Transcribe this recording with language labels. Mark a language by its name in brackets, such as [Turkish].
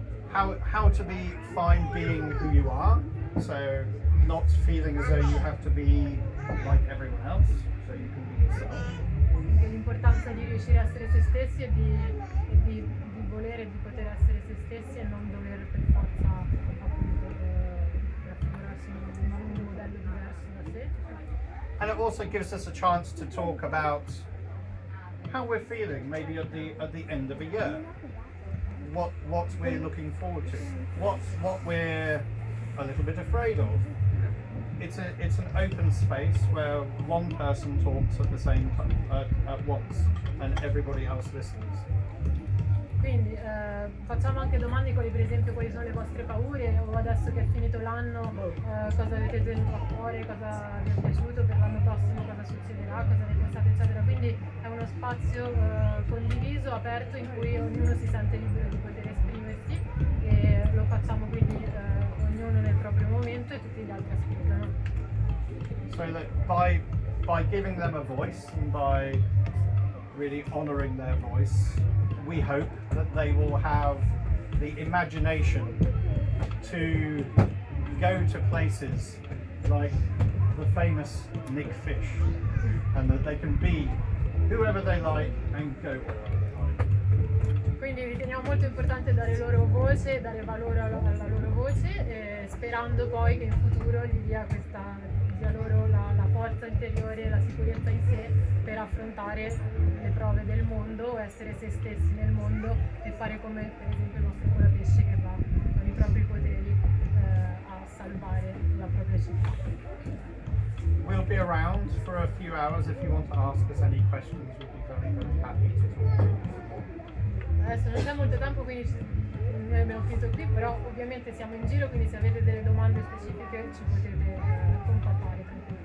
[English] How to be fine being who you are, so not feeling as though you have to be like everyone else, so you can be yourself. [Italian] Quindi l'importanza di riuscire a essere se stessi e di volere di poter essere se stessi e non dover per forza appunto raffigurarsi in un modello diverso da sé. [English] And it also gives us a chance to talk about how we're feeling, maybe at the end of a year. What we're looking forward to, what we're a little bit afraid of. It's an open space where one person talks at the same time at once, and everybody else listens. [Italian] Quindi facciamo anche domande quali per esempio quali sono le vostre paure, o adesso che è finito l'anno cosa avete tenuto a cuore, cosa vi è piaciuto per l'anno prossimo, cosa succederà, cosa ne pensate, eccetera. Quindi è uno spazio condiviso, aperto, in cui ognuno si sente libero di poter esprimersi, e lo facciamo quindi ognuno nel proprio momento e tutti gli altri ascoltano. [English] So that by giving them a voice and by really honouring their voice, we hope that they will have the imagination to go to places like the famous Nick Fish, and that they can be whoever they like and go wherever they like. [Italian] Quindi riteniamo molto importante dare loro voce, dare valore alla loro voce, sperando poi che in futuro gli dia loro la forza forza interiore, la sicurezza in sé per affrontare le prove del mondo, essere se stessi nel mondo e fare come per esempio il nostro curapesce che va con i propri poteri a salvare la propria città. [English] We'll be around for a few hours if you want to ask us any questions. We'll be very, very happy to talk to you. [Italian] Adesso non c'è molto tempo, quindi noi abbiamo finito qui, però ovviamente siamo in giro, quindi se avete delle domande specifiche ci potete contattare.